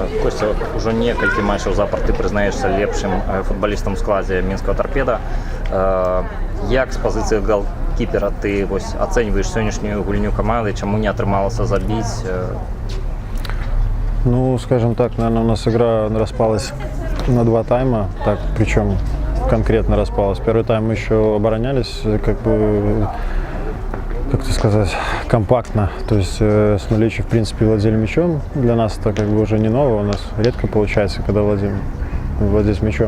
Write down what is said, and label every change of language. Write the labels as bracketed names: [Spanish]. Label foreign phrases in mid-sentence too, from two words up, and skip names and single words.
[Belarusian] Костя, уже некалькі матчаў запар ты прызнаешся лепшым футбалістам у складзе мінскага Торпеда. Як з пазіцыі голкіпера ты ацэньваеш сённяшнюю гульню каманды, чаму не атрымалася забіць? [Russian] Ну, скажем так, наверное, у нас игра распалась на 2 тайма, так, причем конкретно распалась. Первый тайм мы еще оборонялись, как бы, как это сказать, компактно. То есть Смоличи, в принципе, владели мячом. Для нас это как бы уже не ново, у нас редко получается, когда владеть мячом.